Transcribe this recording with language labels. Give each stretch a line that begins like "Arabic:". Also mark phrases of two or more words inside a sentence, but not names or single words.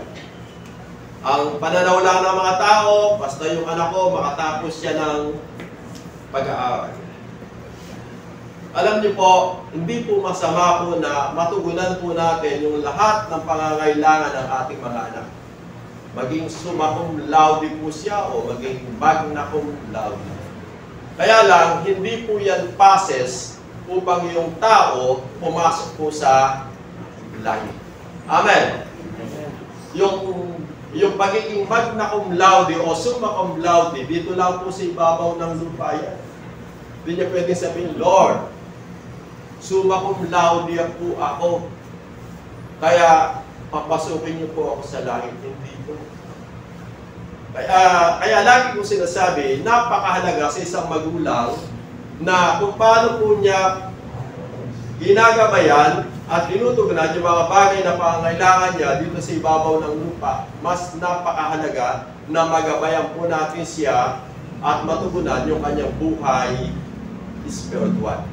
Filipino: Ang pananaw lang ng mga tao, basta yung anak ko, makatapos siya ng pag-aaral. Alam niyo po, hindi po masama po na matugunan po natin yung lahat ng pangangailangan ng ating mga anak. Maging
Latin: summa cum laude
Filipino: po siya o maging
Latin: magna cum laude.
Filipino: Kaya lang, hindi po yan passes upang yung tao pumasok po sa langit. Amen. Yung pagiging
Latin: magna cum laude
Filipino: o
Latin: summa cum laude,
Filipino: dito lang po sa ibabaw ng lupa yan. Hindi niya pwedeng sabihin, Lord,
Latin: summa cum laude
Filipino: po ako. Kaya, papasukin niyo po ako sa langit. Hindi po. Kaya lagi ko sinasabi, napakahalaga sa isang magulang na kung paano po niya ginagabayan at tinutugunan yung mga bagay na pangangailangan niya dito sa ibabaw ng lupa, mas napakahalaga na magabayan po natin siya at matugunan yung kanyang buhay spiritual.